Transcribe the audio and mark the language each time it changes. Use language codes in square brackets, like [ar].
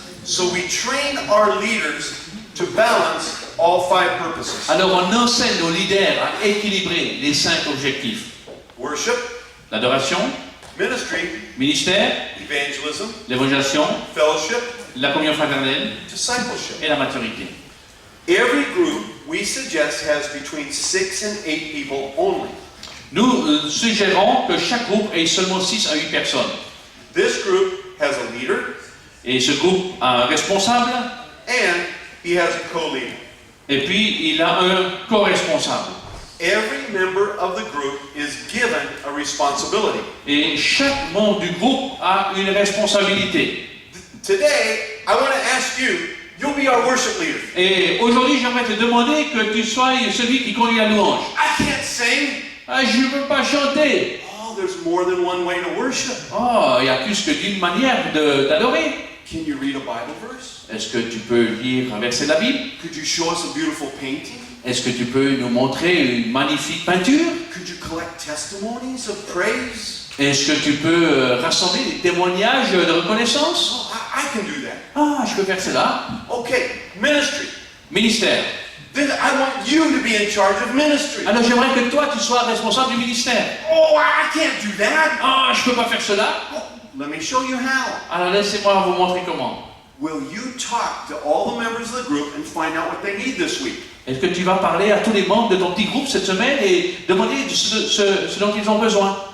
[en] So we train our leaders to balance all 5 purposes. [fr] Alors on enseigne nos leaders à équilibrer les 5 objectifs. [en] Worship, [fr] L'adoration, [en] ministry, [fr] ministère, [en] evangelism, [fr] l'évangélisation, [en] fellowship, [fr] la communion fraternelle [en] discipleship. [fr] et la maturité. [en] Every group we suggest has between 6 and 8 people only. [fr] Nous suggérons que chaque groupe ait seulement 6 à 8 personnes. [en] This group has a leader [fr] Et ce groupe a un responsable, [en] and he has a co-leader. [fr] et puis il a un co-responsable. [en] Every member of the group is given a responsibility. [fr] Et chaque membre du groupe a une responsabilité. [en] Today, I want to ask you, you'll be our worship leader. [fr] Et aujourd'hui, j'aimerais te demander que tu sois celui qui conduit la louange. [en] I can't sing. [fr] Ah, je ne peux pas chanter. [en] Oh, there's more than one way to worship. [fr] Oh, il y a plus que d'une manière d'adorer. [en] Can you read a Bible verse? [fr] Est-ce que tu peux lire un verset de la Bible? [en] Could you show us a beautiful painting? [fr] Est-ce que tu peux nous montrer une magnifique peinture? [en] Could you collect testimonies of praise? [fr] Est-ce que tu peux rassembler des témoignages de reconnaissance? [en] Oh, I can do that. [fr] Ah, je peux faire cela. [en] Okay, ministry. [fr] Ministère. [en] Then I want you to be in charge of ministry. [fr] Alors j'aimerais que toi, tu sois responsable du ministère. [en] Oh, I can't do that. [fr] Ah, je ne peux pas faire cela. [en] Oh, let me show you how. [fr] Alors laissez-moi vous montrer comment. [en] Will you talk to all the members of the group and find out what they need this week? [fr] Est-ce que tu vas parler à tous les membres de ton petit groupe cette semaine et demander ce dont ils ont besoin?